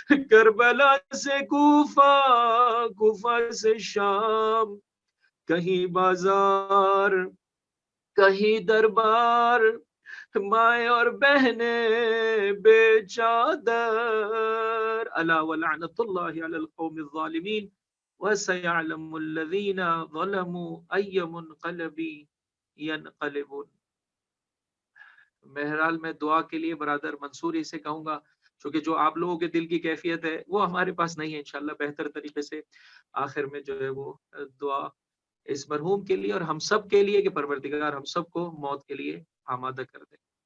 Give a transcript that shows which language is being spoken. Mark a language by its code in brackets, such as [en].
[ur] کربلا سے کوفہ، کوفہ سے شام، کہیں بازار کہیں دربار، مائیں اور بہنیں بے چادر. [ar] الا ولعنت اللہ علی القوم الظالمین وسيعلم الذين ظلموا اي منقلب ينقلبون. [ur] بہرحال میں دعا کے لیے برادر منصوری سے کہوں گا، چونکہ جو آپ لوگوں کے دل کی کیفیت ہے وہ ہمارے پاس نہیں ہے، انشاءاللہ بہتر طریقے سے آخر میں جو ہے وہ دعا اس مرحوم کے لیے اور ہم سب کے لیے کہ پروردگار ہم سب کو موت کے لیے آمادہ کر دے.